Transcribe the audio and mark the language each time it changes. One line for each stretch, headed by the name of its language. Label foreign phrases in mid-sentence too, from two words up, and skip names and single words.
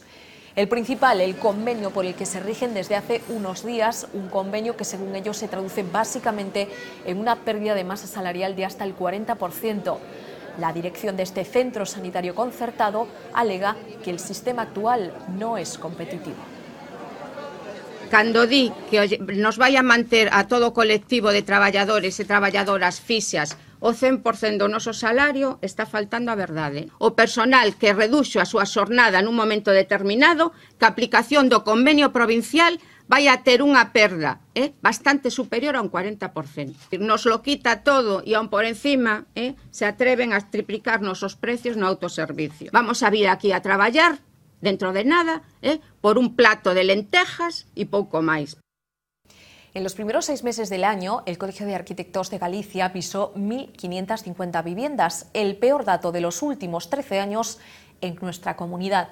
Spanish: El principal, el convenio por el que se rigen desde hace unos días, un convenio que según ellos se traduce básicamente en una pérdida de masa salarial de hasta el 40%. La dirección de este centro sanitario concertado alega que el sistema actual no es competitivo.
Galician: Cando di que nos vai a manter a todo o colectivo de traballadores e traballadoras fixas o 100% do noso salario, está faltando a verdade. O personal que reduxo a súa xornada nun momento determinado, que a aplicación do convenio provincial vai a ter unha perda bastante superior a un 40%.
Spanish: Nos lo quita todo
Galician: e aún por encima se atreven a triplicarnos os precios no autoservicio. Vamos a vir aquí a traballar dentro de nada, por un plato de
Spanish: lentejas y
Galician: pouco máis.
Spanish: En los primeros 6 meses del año, el Colegio de Arquitectos de Galicia pisó 1.550 viviendas, el peor dato de los últimos 13 años en nuestra comunidad.